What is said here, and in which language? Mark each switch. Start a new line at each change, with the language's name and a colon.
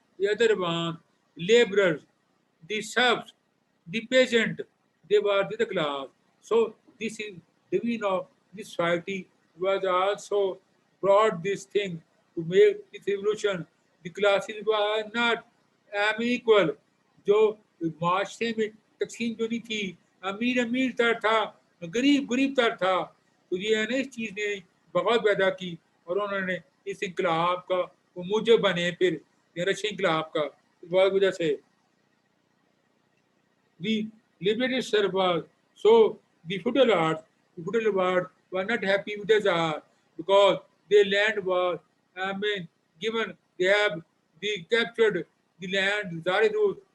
English: The other one, laborers, the serfs, the peasant, they were the class. So this is division of this society was also brought this thing to make this evolution. The classes were not equal.
Hindi: जो माशरे में तकसीम जो नहीं थी, अमीर अमीर तर था, गरीब गरीब तर था, तो ये है ना इस चीज़ ने बगावत पैदा की, और उन्होंने इस इंकलाब का वो मूजब बने फिर रशियन इंकलाब का बहुत वजह से
English: the liberated servers. So the feudal lords were not happy with the Tsar because their land was, given. They have captured the land, Tsari rules.